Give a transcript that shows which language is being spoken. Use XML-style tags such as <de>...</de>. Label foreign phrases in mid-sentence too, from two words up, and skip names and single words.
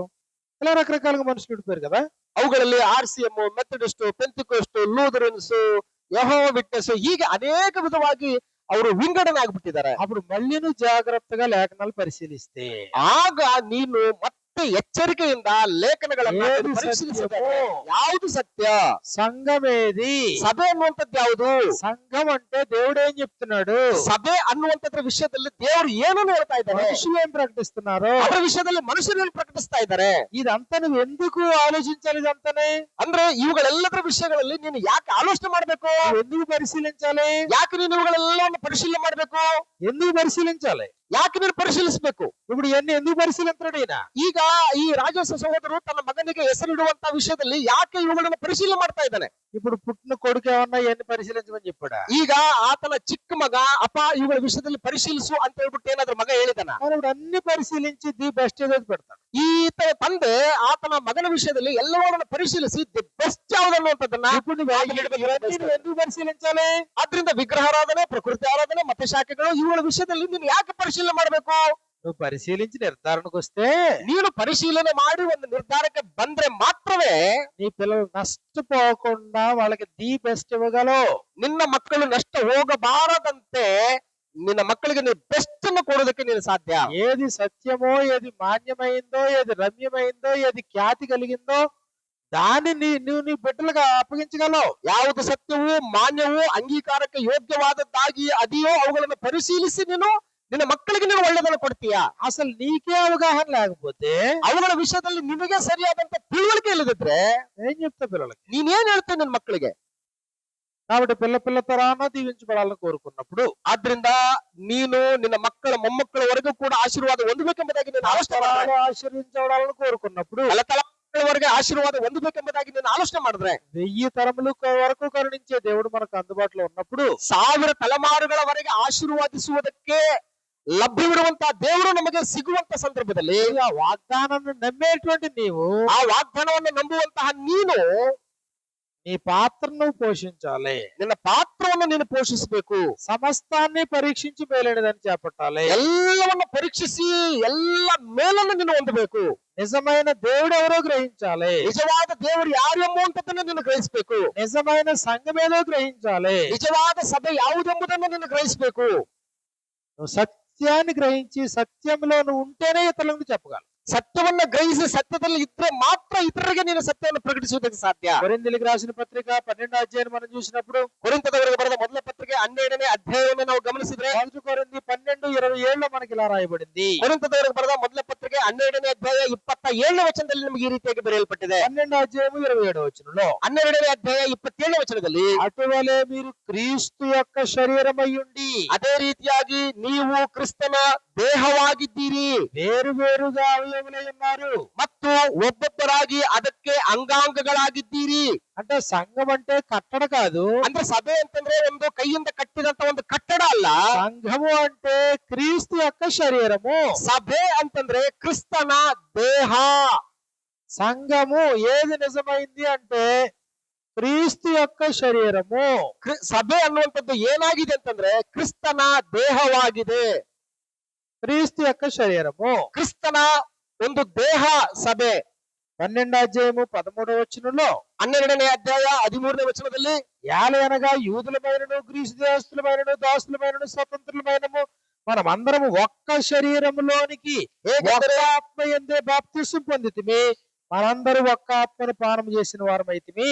<te>ఇలా రకరకాలుగా మనుషులు విడిపోయారు కదా.</te> <kn>ಅವುಗಳಲ್ಲಿ RCM, ಮೆಥಡಿಸ್ಟ್, ಪೆಂತಿಕೋಸ್ಟ್, ಲೂಥರನ್ಸ್, ಯೆಹೋವಾ ವಿಟ್ನೆಸ್ ಹೀಗೆ ಅನೇಕ ವಿಧವಾಗಿ ಅವರು ವಿಂಗಡಣೆ ಆಗ್ಬಿಟ್ಟಿದ್ದಾರೆ.</kn> <te>అప్పుడు మళ్ళీ నువ్వు జాగ్రత్తగా లేఖనాలు పరిశీలిస్తే</te> <kn>ಆಗ ನೀನು ಮತ್ತೆ ಎಚ್ಚರಿಕೆಯಿಂದ ಲೇಖನಗಳನ್ನು</kn> <te>ఏది</te> <kn>ಪರಿಶೀಲಿಸಿದರೆ</kn> <te>సత్యమో,</te> <kn>ಯಾವುದು ಸತ್ಯ,</kn> <te>సంఘం ఏది,</te> <kn>ಸಭೆ ಅನ್ನುವಂಥದ್ದು ಯಾವುದು,</kn> <te>సంఘం అంటే దేవుడు ఏం చెప్తున్నాడు,</te> <kn>ಸಭೆ ಅನ್ನುವಂಥದ್ರ ವಿಷಯದಲ್ಲಿ ದೇವರು ಏನನ್ನು ಹೇಳ್ತಾ ಇದ್ದಾರೆ,</kn> <te>మనుషులు ఏం ప్రకటిస్తున్నారు,</te> <kn>ಅದರ ವಿಷಯದಲ್ಲಿ ಮನುಷ್ಯರು ಏನು ಪ್ರಕಟಿಸ್ತಾ ಇದ್ದಾರೆ.</kn> <te>ఇదంతా నువ్వు ఎందుకు ఆలోచించాలి? ఇదంతానే</te> <kn>ಅಂದ್ರೆ ಇವುಗಳೆಲ್ಲದರ ವಿಷಯಗಳಲ್ಲಿ ನೀನು ಯಾಕೆ ಆಲೋಚನೆ ಮಾಡ್ಬೇಕು,</kn> <te>నువ్వు ఎందుకు పరిశీలించాలి?</te> <kn>ಯಾಕೆ ನೀನು ಇವುಗಳೆಲ್ಲವನ್ನು ಪರಿಶೀಲನೆ ಮಾಡ್ಬೇಕು,</kn> <te>ఎందుకు పరిశీలించాలి?</te> <kn>ಯಾಕೆ ನೀನು ಪರಿಶೀಲಿಸಬೇಕು.</kn> <te>ఇప్పుడు ఇవన్నీ ఎందుకు పరిశీలించాడు ఈయన?</te> <kn>ಈಗ ಈ ರಾಜಸ್ವ ಸಹೋದರರು ತನ್ನ ಮಗನಿಗೆ ಹೆಸರಿಡುವಂತ ವಿಷಯದಲ್ಲಿ ಯಾಕೆ ಇವುಗಳನ್ನು ಪರಿಶೀಲನೆ ಮಾಡ್ತಾ ಇದ್ದಾನೆ.</kn> <te>ఇప్పుడు పుట్టిన కొడుకు ఏమన్నా ఇవన్నీ పరిశీలించమని చెప్పాడా?</te> <kn>ಈಗ ಆತನ ಚಿಕ್ಕ ಮಗ ಅಪ್ಪ ಇವುಗಳ ವಿಷಯದಲ್ಲಿ ಪರಿಶೀಲಿಸು ಅಂತ ಹೇಳ್ಬಿಟ್ಟು ಏನಾದ್ರೂ ಮಗ ಹೇಳಿದಾನ?</kn> <te>మరి ఇప్పుడు అన్ని పరిశీలించి</te> <en>the best</en> <te>ఏదో పెడతాడు.</te> <kn>ಈತ ತಂದೆ ಆತನ ಮಗನ ವಿಷಯದಲ್ಲಿ ಎಲ್ಲವನ್ನ ಪರಿಶೀಲಿಸಿ</kn> <en>the best</en> <kn>ಯಾವ್ದನ್ನುವಂಥದ್ದನ್ನ</kn> <te>ఇప్పుడు నువ్వు ఇవన్నీ నువ్వు ఎందుకు పరిశీలించాలి?</te> <kn>ಆದ್ರಿಂದ ವಿಗ್ರಹಾರಾಧನೆ, ಪ್ರಕೃತಿ ಆರಾಧನೆ, ಮತ್ತೆ ಶಾಖೆಗಳು ಇವುಗಳ ವಿಷಯದಲ್ಲಿ ನೀನು ಯಾಕೆ ಪರಿಶೀಲನೆ ಮಾಡಬೇಕು?</kn> <te>నువ్వు పరిశీలించి నిర్ధారణకు వస్తే</te> <kn>ನೀನು ಪರಿಶೀಲನೆ ಮಾಡಿ ಒಂದು ನಿರ್ಧಾರಕ್ಕೆ ಬಂದ್ರೆ ಮಾತ್ರವೇ</kn> <te>నీ పిల్లలు నష్టపోకుండా వాళ్ళకి</te> <en>the best</en> <te>ఇవ్వగలవు.</te> <kn>ನಿನ್ನ ಮಕ್ಕಳು ನಷ್ಟ ಹೋಗಬಾರದಂತೆ ನಿನ್ನ ಮಕ್ಕಳಿಗೆ ನೀವು ಬೆಸ್ಟ್ ಅನ್ನು ಕೊಡೋದಕ್ಕೆ ನೀನು ಸಾಧ್ಯ.</kn> <te>ఏది సత్యమో, ఏది మాన్యమైందో, ఏది రమ్యమైందో, ఏది ఖ్యాతి కలిగిందో దాన్ని నువ్వు నీ బిడ్డలుగా అప్పగించగలవు.</te> <kn>ಯಾವುದು ಸತ್ಯವೂ ಮಾನ್ಯವೂ ಅಂಗೀಕಾರಕ್ಕೆ ಯೋಗ್ಯವಾದದ್ದಾಗಿ ಅದೆಯೋ ಅವುಗಳನ್ನು ಪರಿಶೀಲಿಸಿ ನೀನು ನಿನ್ನ ಮಕ್ಕಳಿಗೆ ನೀನು ಒಳ್ಳೆದನ್ನು ಕೊಡ್ತೀಯಾ.</kn> <te>అసలు నీకే అవగాహన లేకపోతే,</te> <kn>ಅವುಗಳ ವಿಷಯದಲ್ಲಿ ನಿನಗೆ ಸರಿಯಾದಂತ ತಿಳುವಳಿಕೆ ಇಲ್ಲದಿದ್ರೆ</kn> <te>ఏం చెప్తా పిల్లలకి?</te> <kn>ನೀನೇನ್ ಹೇಳ್ತೇನೆ ನಿನ್ನ ಮಕ್ಕಳಿಗೆ?</kn> <te>కాబట్టి పిల్ల తరాన దీవించబడాలని కోరుకున్నప్పుడు,</te> <kn>ಆದ್ರಿಂದ ನೀನು ನಿನ್ನ ಮಕ್ಕಳ ಮೊಮ್ಮಕ್ಕಳವರೆಗೂ ಕೂಡ ಆಶೀರ್ವಾದ ಹೊಂದಬೇಕೆಂಬುದಾಗಿ ನೀನು ಆಲೋಚನೆ ಮಾಡಿದ್ರೆ,</kn> <te>ఆశీర్వించబడాలని కోరుకున్నప్పుడు,</te> <kn>ತಲೆತಲೆವರೆಗೆ ಆಶೀರ್ವಾದ ಹೊಂದಬೇಕೆಂಬುದಾಗಿ ನೀನು ಆಲೋಚನೆ ಮಾಡಿದ್ರೆ,</kn> <te>1000 తరముల వరకు కరుణించే దేవుడు మనకు అందుబాటులో ఉన్నప్పుడు,</te> <kn>1000 ತಲೆಮಾರುಗಳವರೆಗೆ ಆಶೀರ್ವಾದಿಸುವುದಕ್ಕೆ ಲಭ್ಯವಿರುವಂತಹ ದೇವರು ನಮಗೆ ಸಿಗುವಂತ ಸಂದರ್ಭದಲ್ಲಿ</kn> <te>ఆ వాగ్దానాన్ని నమ్మేటువంటి నీవు</te> <kn>ಆ ವಾಗ್ದಾನವನ್ನು ನಂಬುವಂತಹ ನೀನು</kn> <te>నీ పాత్రను పోషించాలి.</te> <kn>ನಿನ್ನ ಪಾತ್ರವನ್ನು ನೀನು ಪೋಷಿಸಬೇಕು.</kn> <te>సమస్తాన్ని పరీక్షించి మేలైనదని చేపట్టాలి.</te> <kn>ಎಲ್ಲವನ್ನು ಪರೀಕ್ಷಿಸಿ ಎಲ್ಲ ಮೇಲನ್ನು ನೀನು ಹೊಂದಬೇಕು.</kn> <te>నిజమైన దేవుడు ఎవరో గ్రహించాలి.</te> <kn>ನಿಜವಾದ ದೇವರು ಯಾರು ಎಂಬುವಂತದ್ದನ್ನು ನೀನು ಗ್ರಹಿಸಬೇಕು.</kn> <te>నిజమైన సంఘమేదో గ్రహించాలి.</te> <kn>ನಿಜವಾದ ಸಭೆ ಯಾವುದೆಂಬುದನ್ನು ನೀನು ಗ್ರಹಿಸಬೇಕು.</kn> <te>నువ్వు సత్యాన్ని గ్రహించి సత్యంలో నువ్వు ఉంటేనే ఇతరులకు చెప్పగలవు.</te> <kn>ಸತ್ಯವನ್ನ ಗ್ರಹಿಸಿ ಸತ್ಯದಲ್ಲಿ ಇದ್ರೆ ಮಾತ್ರ ಇತರರಿಗೆ ನೀನು ಸತ್ಯವನ್ನು ಪ್ರಕಟಿಸುವುದಕ್ಕೆ ಸಾಧ್ಯ.</kn> <te>కొరింథీయులకు రాసిన పత్రిక 12వ అధ్యాయం మనం చూసినప్పుడు</te> <kn>ಕೊರಿಂಥದವರಿಗೆ ಬರೆದ ಮೊದಲ ಪತ್ರಿಕೆ 12ನೇ ಅಧ್ಯಾಯವನ್ನು ನಾವು ಗಮನಿಸಿದ್ರೆ</kn> <te>1 కొరింథీ 12:27 మనకి ఇలా రాయబడింది.</te> <kn>ಕೊರಿಂಥದವರಿಗೆ ಬರೆದ ಮೊದಲ ಪತ್ರಿಕೆ 12ನೇ ಅಧ್ಯಾಯ 27ನೇ ವಚನದಲ್ಲಿ ನಮಗೆ ಈ ರೀತಿಯಾಗಿ ಬರೆಯಲ್ಪಟ್ಟಿದೆ.</kn> <te>12వ అధ్యాయం 27వ వచనంలో</te> <kn>12ನೇ ಅಧ್ಯಾಯ 27ನೇ ವಚನದಲ್ಲಿ</kn> <te>అటువలే మీరు క్రీస్తు యొక్క శరీరమై ఉండి</te> <kn>ಅದೇ ರೀತಿಯಾಗಿ ನೀವು ಕ್ರಿಸ್ತನ ದೇಹವಾಗಿದ್ದೀರಿ,</kn> <te>వేరు వేరుగా అవయవులై ఉన్నారు.</te> <kn>ಮತ್ತು ಒಬ್ಬೊಬ್ಬರಾಗಿ ಅದಕ್ಕೆ ಅಂಗಾಂಗಗಳಾಗಿದ್ದೀರಿ.</kn> <te>అంటే సంఘం అంటే కట్టడ కాదు.</te> <kn>ಅಂದ್ರೆ ಸಭೆ ಅಂತಂದ್ರೆ ಒಂದು ಕೈಯಿಂದ ಕಟ್ಟಿದಂತ ಒಂದು ಕಟ್ಟಡ ಅಲ್ಲ.</kn> <te>సంఘము అంటే క్రీస్తు యొక్క శరీరము.</te> <kn>ಸಭೆ ಅಂತಂದ್ರೆ ಕ್ರಿಸ್ತನ ದೇಹ.</kn> <te>సంఘము ఏది నిజమైంది అంటే క్రీస్తు యొక్క శరీరము.</te> <kn>ಸಭೆ ಅನ್ನುವಂಥದ್ದು ಏನಾಗಿದೆ ಅಂತಂದ್ರೆ ಕ್ರಿಸ್ತನ ದೇಹವಾಗಿದೆ.</kn> <te>క్రీస్తు యొక్క శరీరము.</te> <kn>ಕ್ರಿಸ್ತನ ಒಂದು ದೇಹ ಸಭೆ.</kn> <te>12వ అధ్యాయము 13వ వచనంలో</te> <kn>12ನೇ ಅಧ್ಯಾಯ 13ನೇ ವಚನದಲ್ಲಿ</kn> <te>యాలయనగా యూదులమైనను గ్రీసు దేశస్థులమైనను దాసులమైనను స్వతంత్రులమైనము మనమందరము ఒక్క శరీరములోనికి ఒక్క ఆత్మ యందే బాప్తిస్మం పొందితిమి, మనందరూ ఒక్క ఆత్మను పానం చేసిన వారమైతిమి.</te>